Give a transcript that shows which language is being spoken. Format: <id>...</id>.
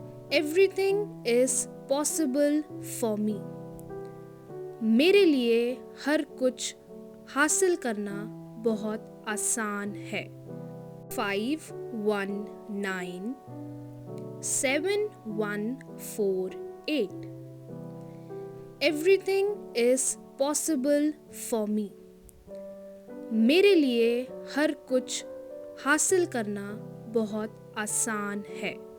<en>Everything is possible for me.</en> <hi>मेरे लिए हर कुछ हासिल करना बहुत आसान है. 519748.</hi> <en>Everything is possible for me.</en> <hi>मेरे लिए हर कुछ हासिल करना बहुत आसान है.</hi>